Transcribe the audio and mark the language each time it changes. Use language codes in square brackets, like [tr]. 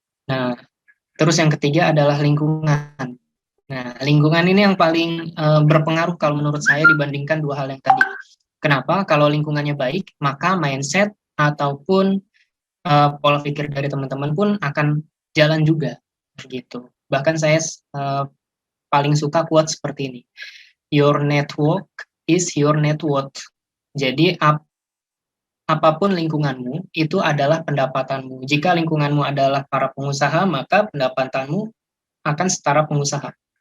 [id] Nah, terus yang ketiga adalah lingkungan. Nah, lingkungan ini yang paling berpengaruh kalau menurut saya dibandingkan dua hal yang tadi. Kenapa? Kalau lingkungannya baik, maka mindset ataupun pola pikir dari teman-teman pun akan jalan juga, gitu. Bahkan saya paling suka quote seperti ini. [en] Your network is your net worth. [id] Jadi apapun lingkunganmu, itu adalah pendapatanmu. Jika lingkunganmu adalah para pengusaha, maka pendapatanmu akan setara pengusaha.